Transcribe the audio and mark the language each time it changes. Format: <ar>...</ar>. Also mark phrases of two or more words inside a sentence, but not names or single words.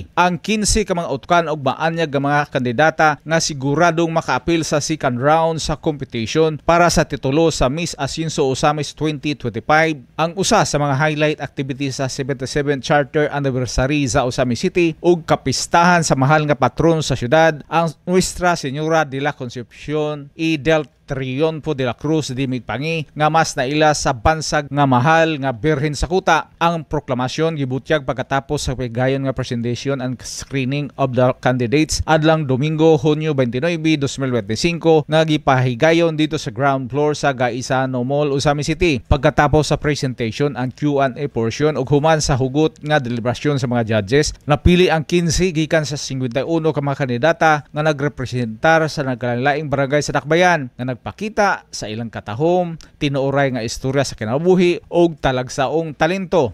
<ceb>Ang 15 ka mga utkan ug maanyag nga mga kandidata nga siguradong makaapil sa</ceb> <en>second round</en> <ceb>sa competition para sa titulo sa Miss Ascenso Usamis 2025. Ang usa sa mga</ceb> <en>highlight activities</en> <ceb>sa 77th Charter Anniversary sa Usamis City ug kapistahan sa mahal nga patron sa syudad, ang Nuestra Señora de la Concepcion y del Triunfo de la Cruz di Migpangi nga mas naila sa bansag nga mahal nga Birhen sa Kuta. Ang proklamasyon gibutyag pagkatapos sa pagayon nga</ceb> <en>presentation and screening of the candidates</en> <ceb>adlang Domingo, Hunyo 29, 2025 nga gipahigayon dito sa</ceb> <en>ground floor</en> <ceb>sa Gaisano Mall, Usamis City. Pagkatapos sa presentation ang</ceb> <en>Q&A portion</en> <ceb>ug human sa hugot nga deliberasyon sa mga judges, napili ang 15 gikan sa 51 ka mga kandidata nga nagrepresentar sa nagkalain-laing barangay sa Dakbayan nga pakita sa ilang katahom, tinuoray nga istorya sa kinabuhi ug talagsaong talento.</ceb>